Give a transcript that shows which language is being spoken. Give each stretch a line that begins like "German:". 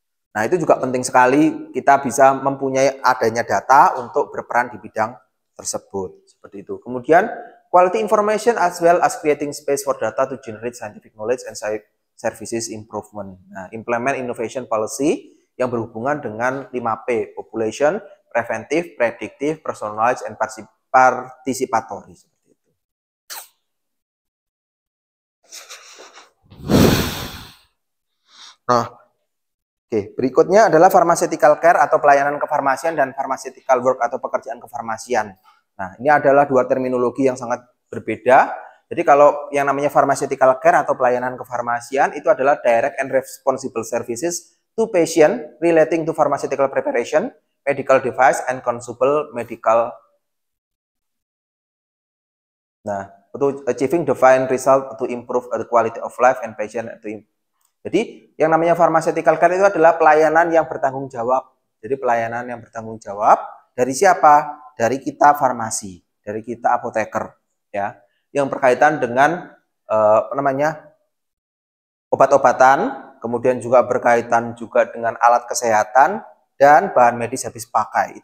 Indonesian: Nah, itu juga penting sekali kita bisa mempunyai adanya data untuk berperan di bidang tersebut, seperti itu.
English: Kemudian quality information as well as creating space for data to generate scientific knowledge and services improvement. Nah, implement innovation policy
Indonesian: yang berhubungan dengan
English: 5P, population, preventive, predictive, personalized, and participatory.
Indonesian: Seperti itu. Nah, oke, berikutnya adalah pharmaceutical care atau pelayanan kefarmasian dan pharmaceutical work atau pekerjaan kefarmasian. Nah, ini adalah dua terminologi yang sangat berbeda. Jadi kalau yang namanya pharmaceutical care atau pelayanan kefarmasian itu adalah
English: direct and responsible services to patient relating to pharmaceutical preparation, medical device, and consumable medical. Nah, to achieving defined result to improve the quality of life and patient to improve.
Indonesian: Jadi yang namanya pharmaceutical care itu adalah pelayanan yang bertanggung jawab. Jadi pelayanan yang bertanggung jawab dari siapa? Dari kita farmasi, dari kita apoteker, ya, yang berkaitan dengan obat-obatan, kemudian juga berkaitan juga dengan alat kesehatan dan bahan medis habis pakai.